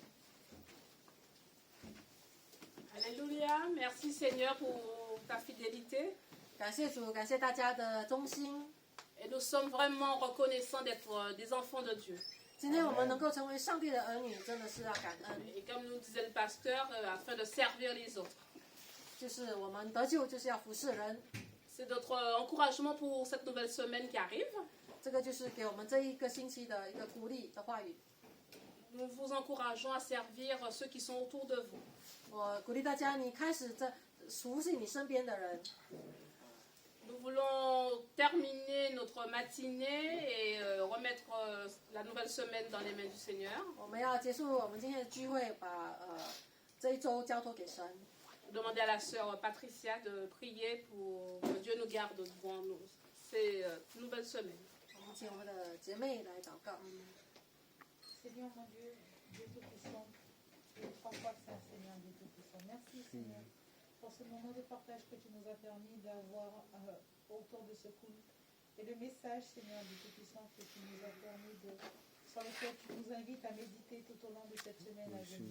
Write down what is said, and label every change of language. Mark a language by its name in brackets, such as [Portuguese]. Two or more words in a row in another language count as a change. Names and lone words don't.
[French] Alléluia. Merci Seigneur pour ta fidélité. [Chinese] 感谢主，感谢大家的忠心。 [French] Et nous sommes vraiment reconnaissants d'être des enfants de Dieu. [Chinese] 今天我们能够成为上帝的儿女，真的是要感恩。 [French] Et comme nous disait le pasteur, afin de servir les autres. [Chinese] 就是我们得救，就是要服侍人。 [French] C'est notre encouragement pour cette nouvelle semaine qui arrive. [Chinese] 这个就是给我们这一个星期的一个鼓励的话语。 [French] Nous vous encourageons à servir ceux qui sont autour de vous. [Chinese] 我鼓励大家，你开始在熟悉你身边的人。 [French] Nous voulons terminer notre matinée et remettre la nouvelle semaine dans les mains du Seigneur. [Chinese] 我们要结束我们今天的聚会，把这一周交托给神。 [French] Demander à la sœur Patricia de prier pour que Dieu nous garde devant nous ces nouvelles semaines. [Chinese] 我们请我们的姐妹来祷告。 [French] Seigneur mon Dieu, Dieu Tout-Puissant, tu es 3 fois saint, Seigneur Dieu Tout-Puissant. Merci Seigneur pour ce moment de partage que tu nous as permis d'avoir autour de ce culte. Et le message, Seigneur Dieu Tout-Puissant, que tu nous as permis sur lequel tu nous invites à méditer tout au long de cette semaine à venir.